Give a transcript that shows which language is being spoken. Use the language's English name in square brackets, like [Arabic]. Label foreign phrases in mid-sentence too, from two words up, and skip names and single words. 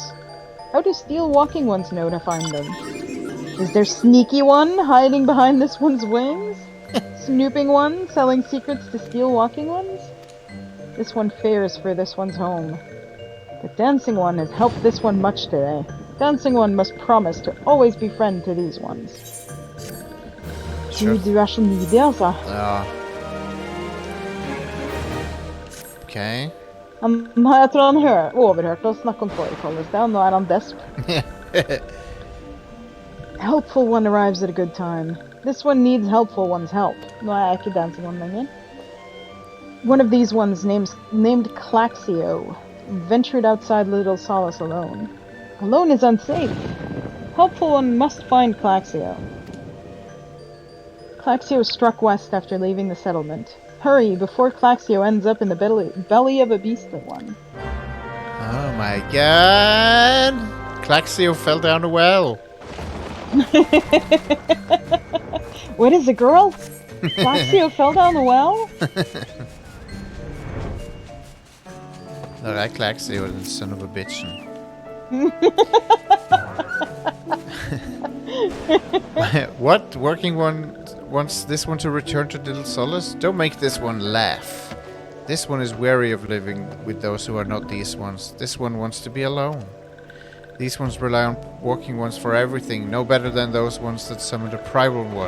[English] How do steel walking ones know to find them? Is there sneaky one hiding behind this one's wings? Snooping one selling secrets to steel walking ones? This one fears for this one's home. But Dancing One has helped this one much today. Dancing One must promise to always be friend to these ones. Sure. [Norwegian] Du er så needy, altså. Ja. Ok. Jeg tror han overhørte oss snakke om fårikål i sted, nå er han desp. [English] Helpful one arrives at a good time. This one needs helpful one's help. [Norwegian] Nå er jeg ikke Dancing One lenger. [English] One of these ones named Claxio ventured outside Little Solace alone. Alone is unsafe. Helpful one must find Claxio. Claxio struck west after leaving the settlement. Hurry, before Claxio ends up in the belly of a beastly one. Oh my god! Claxio fell down a well. What is a girl? Flaxio fell down the well? Der Klaxio, den son of a bitchen. What? Working one wants this one to return to Little Solace? Don't make this one laugh. This one is weary of living with those who are not these ones. This one wants to be alone. These ones rely on working ones for everything, no better than those ones that summoned a primal one.